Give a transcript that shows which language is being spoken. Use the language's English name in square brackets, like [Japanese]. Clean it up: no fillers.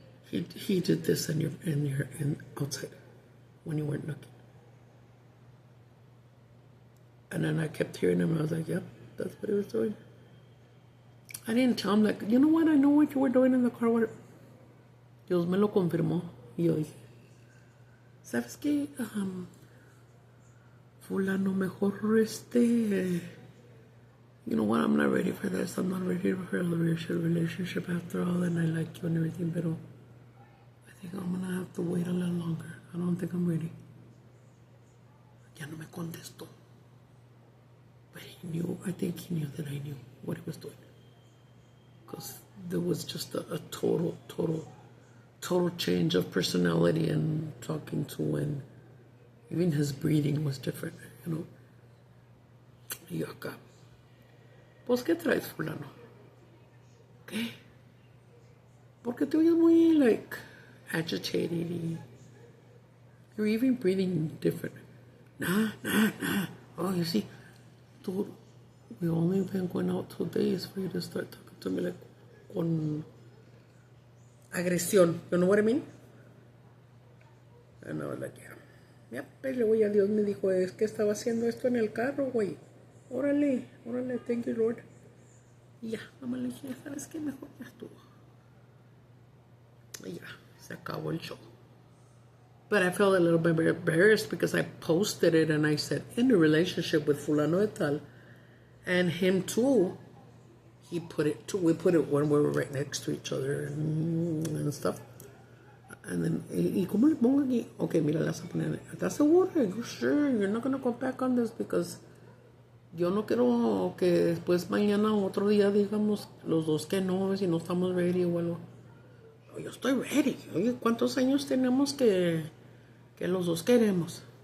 [English] He did this in outside when you weren't looking. And then I kept hearing him. I was like, yep, that's what he was doing. I didn't tell him, like, you know what? I know what you were doing in the car. [Spanish] Dios me lo confirmó. Y yo dije, ¿sabes qué? fulano, mejor [English] you know what, I'm not ready for this. I'm not ready for a relationship after all, and I like you and everything, but I think I'm gonna have to wait a little longer. I don't think I'm ready. [Spanish] Ya no me contestó. [English] But he knew, I think he knew that I knew what he was doing. Because there was just a total change of personality and talking to, and even his breathing was different, you know. [Spanish] Y acá, pues, ¿qué traes, fulano? ¿Qué? Porque te oyes muy, [English] like, agitated. You're even breathing different. Nah. Oh, you see, dude, we only been going out 2 days for you to start talking to me like [Spanish] con agresión. [English] You know what I mean? And I was like, yeah. [Spanish] Yep, y luego ya Dios me dijo, es que estaba haciendo esto en el carro, güey. Órale, [English] thank you, Lord. [Spanish] Y ya, mamá le dije, ¿sabes qué? Mejor ya estuvo. Y ya, se acabó el show. [English] But I felt a little bit embarrassed because I posted it and I said, in a relationship with fulano de tal, and him too, we put it when we were right next to each other and stuff. And then, [Spanish] ¿y cómo le pongo aquí? Okay, mira, la vas a poner. ¿Estás seguro? [English] I go, sure, you're not going to go back on this because [Spanish] yo no quiero que después mañana o otro día digamos los dos que no, si no estamos ready o algo. No, yo estoy ready. Oye, ¿cuántos años tenemos que los dos queremos?